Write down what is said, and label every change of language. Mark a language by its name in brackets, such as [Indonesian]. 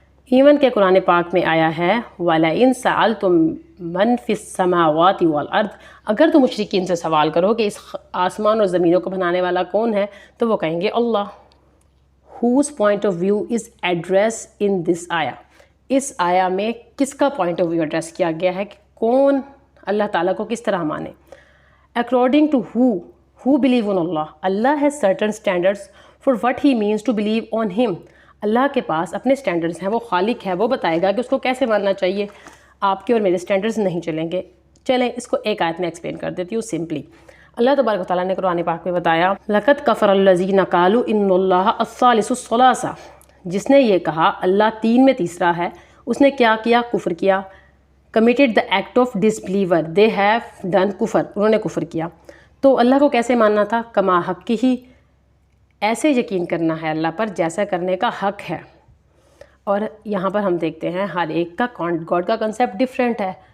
[Urdu] Even کہ قرآن پاک میں آیا ہے [Arabic] وَلَئِن سَأَلْتُم مَّن فِي السَّمَاوَاتِ وَالْأَرْضِ، [Urdu] اگر تم مشرکین سے سوال کرو کہ اس آسمان اور زمینوں کو بنانے والا کون ہے، تو وہ کہیں گے اللہ. [English] whose point of view is addressed in this ayah، [Urdu] اس آیا میں کس کا پوائنٹ آف ویو ایڈریس کیا گیا ہے کہ کون اللہ تعالیٰ کو کس طرح مانے. [English] according to who believe on Allah has certain standards for what he means to believe on him. [Urdu] اللہ کے پاس اپنے سٹینڈرڈز ہیں، وہ خالق ہے، وہ بتائے گا کہ اس کو کیسے ماننا چاہیے. آپ کے اور میرے سٹینڈرڈز نہیں چلیں گے. چلیں اس کو ایک آیت میں ایکسپلین کر دیتی ہوں سمپلی. اللہ تبارک و تعالیٰ نے قرآن پاک میں بتایا [Arabic] لَقَدْ كَفَرَ الَّذِينَ قَالُوا إِنَّ اللَّهَ الثَّالِثُ الثَّلَاثَةِ، [Urdu] جس نے یہ کہا اللہ 3 میں تیسرا ہے، اس نے کیا کیا؟ کفر کیا. [English] committed the act of disbeliever، they have done kufr, [Urdu] انہوں نے کفر کیا. تو اللہ کو کیسے ماننا تھا؟ کما حق کی ہی، ایسے یقین کرنا ہے اللہ پر جیسا کرنے کا حق ہے. اور یہاں پر ہم دیکھتے ہیں ہر ایک کا گاڈ کا کنسیپٹ ڈفرینٹ ہے.